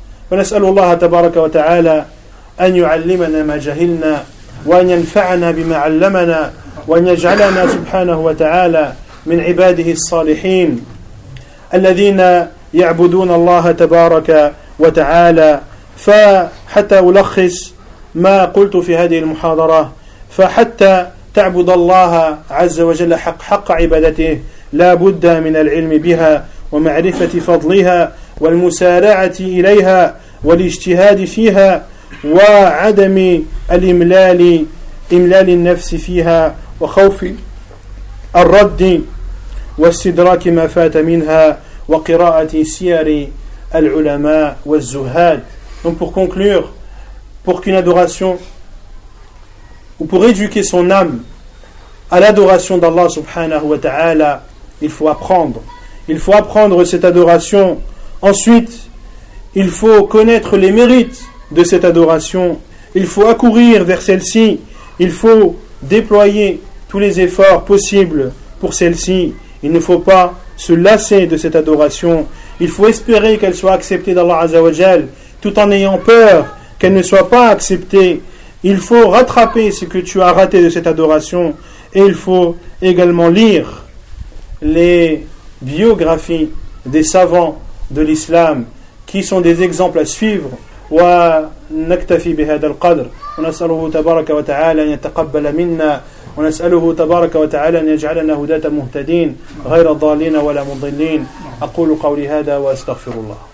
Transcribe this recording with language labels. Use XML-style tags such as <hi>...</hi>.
<ar>Wa nas'alu Allah tabaraka wa ta'ala an yu'allimana ma jahilna, wa an yanfa'ana bima 'allamana, wa an yaj'alana subhanahu wa ta'ala min 'ibadihi as-salihin alladhina يعبدون الله تبارك وتعالى. فحتى ألخص ما قلت في هذه المحاضرة، فحتى تعبد الله عز وجل حق عبادته لا بد من العلم بها ومعرفة فضلها والمسارعة إليها والاجتهاد فيها وعدم إملال النفس فيها وخوف الرد واستدراك ما فات منها وقراءة سير العلماء والزهاد.</ar> <fr>Donc pour conclure, pour qu'une adoration ou pour éduquer son âme à l'adoration d'Allah subhanahu wa ta'ala, il faut apprendre cette adoration. Ensuite, il faut connaître les mérites de cette adoration, il faut accourir vers celle-ci, il faut déployer tous les efforts possibles pour celle-ci, il ne faut pas se lasser de cette adoration, il faut espérer qu'elle soit acceptée d'Allah Azzawajal, tout en ayant peur qu'elle ne soit pas acceptée, il faut rattraper ce que tu as raté de cette adoration, et il faut également lire les biographies des savants de l'islam qui sont des exemples à suivre.</fr> <ar>ونكتفي بهذا القدر ونسأله تبارك وتعالى أن يتقبل منا ونسأله تبارك وتعالى أن يجعلنا هداة مهتدين غير ضالين ولا مضلين أقول قولي هذا وأستغفر الله.</ar>